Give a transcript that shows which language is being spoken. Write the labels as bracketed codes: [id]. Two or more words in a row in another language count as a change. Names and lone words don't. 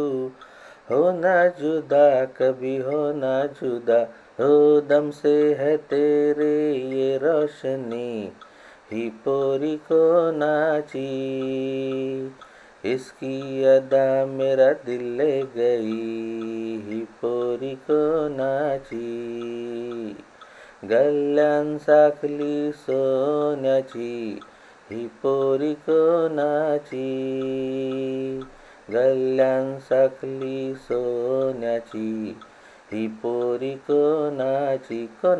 [hi] होना जुदा कभी होना जुदा. हो दम से है तेरे ये रोशनी [mr] ही पोरी कोणाची. [hi] इसकी अदा मेरा दिल ले गई [mr] ही पोरी कोणाची. गल्ल्यान साखली सोन्याची ही पोरी कोणाची. गल्ल्यान साखली सोन्याची ही पोरी कोणाची.